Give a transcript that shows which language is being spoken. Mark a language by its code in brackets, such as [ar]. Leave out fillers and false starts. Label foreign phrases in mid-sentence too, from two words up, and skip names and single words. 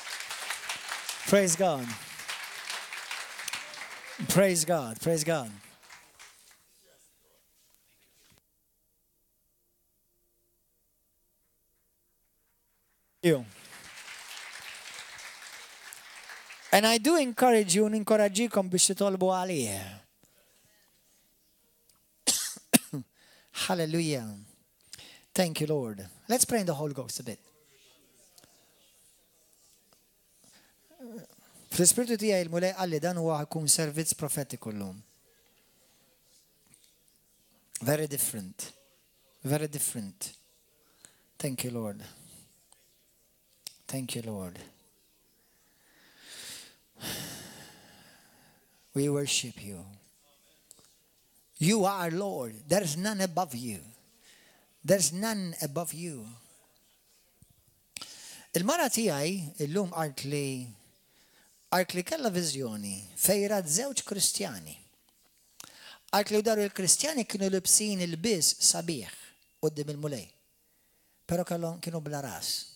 [en] Praise God. Praise God. Praise God. You. And I do encourage you, [mt] ninkoraġġikom biex titolbu għalih. [en] Hallelujah. Thank you, Lord. Let's pray in the Holy Ghost a bit. [mt] Fl-Ispiritu tiegħi il-mulej qalli dan huwa jkun servizz profetiku llum. [en] Very different. Very different. Thank you, Lord. Thank you, Lord. We worship you. You are Lord. There's none above you. There's none above you. [mt] Il-mara tiegħi illum qalt li kellha viżjoni fejra żewġ Kristjani. Qalt li daru l-Kristjani kienu libsin il-biż sabiħ quddiem il-mulej. Però kienu bla ras.